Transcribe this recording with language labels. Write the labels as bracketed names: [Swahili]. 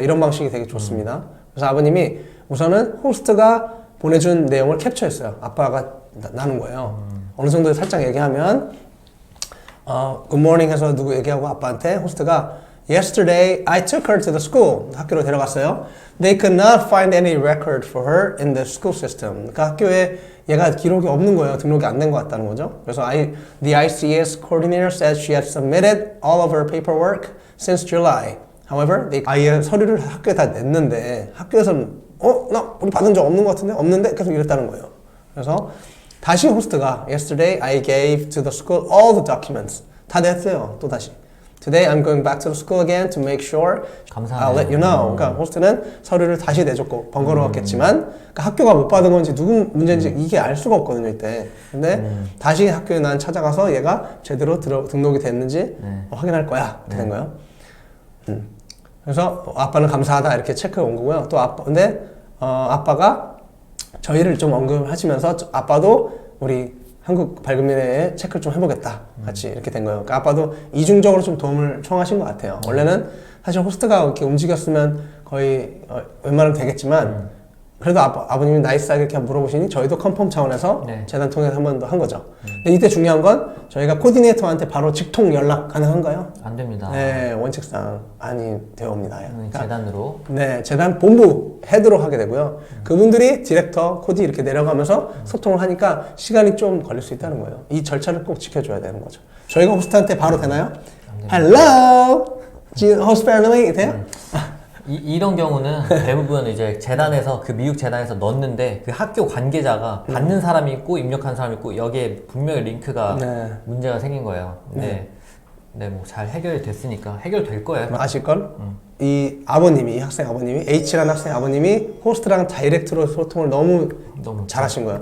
[Korean] 이런 방식이 되게 좋습니다. 그래서 아버님이 우선은 호스트가 보내준 내용을 캡처했어요. 아빠가 나눈 거예요. 어느 정도 살짝 얘기하면 [English] good morning [Korean] 해서 누구 얘기하고 아빠한테 호스트가 [English] yesterday I took her to the school. [Korean] 학교로 데려갔어요. [English] They could not find any record for her in the school system. [Korean] 그러니까 학교에 얘가 기록이 없는 거예요. 등록이 안 된 것 같다는 거죠. 그래서 [English] the ICS coordinator said she had submitted all of her paperwork since July. However, [Korean] 아이의 서류를 학교에 다 냈는데 학교에서는 나 우리 받은 적 없는 것 같은데? 없는데? 계속 이랬다는 거예요. 그래서 다시 호스트가 [English] yesterday I gave to the school all the documents. [Korean] 다 냈어요. 또 다시. [English] Today I'm going back to the school again to make sure I'll let you know. [Korean] 그러니까 호스트는 서류를 다시 내줬고 번거로웠겠지만 그러니까 학교가 못 받은 건지 누구 문제인지 이게 알 수가 없거든요, 이때. 근데 다시 학교에 난 찾아가서 얘가 제대로 등록이 됐는지 확인할 거야. 이렇게 된 거예요. 그래서 아빠는 감사하다 이렇게 체크해 온 거고요. 또 근데 아빠가 저희를 좀 언급하시면서 아빠도 우리 한국 밝은 미래에 체크를 좀 해보겠다 같이 이렇게 된 거예요. 그러니까 아빠도 이중적으로 좀 도움을 청하신 것 같아요. 원래는 사실 호스트가 이렇게 움직였으면 거의 웬만하면 되겠지만 그래도 아버님이 나이스하게 이렇게 물어보시니 저희도 컨펌 차원에서 네. 재단 통해서 한 번 더 한 거죠. 근데 이때 중요한 건 저희가 코디네이터한테 바로 직통 연락 가능한가요? 안 됩니다. 네, 원칙상 아니 되옵니다. 그러니까 재단으로. 네, 재단 본부 헤드로 하게 되고요. 그분들이 디렉터, 코디 이렇게 내려가면서 소통을 하니까 시간이 좀 걸릴 수 있다는 거예요. 이 절차를 꼭 지켜줘야 되는 거죠. 저희가 호스트한테 바로 되나요? [English] Hello, host family [Korean] 돼요? 이런 경우는 대부분 이제 재단에서 그 미국 재단에서 넣는데 그 학교 관계자가 받는 사람이 있고 입력한 사람이 있고 여기에 분명히 링크가 네. 문제가 생긴 거예요. 근데 네, 뭐 잘 해결이 됐으니까 해결될 거예요. 아실걸? 이 아버님이, 이 학생 아버님이, H라는 학생 아버님이 호스트랑 다이렉트로 소통을 너무 잘하신 거예요.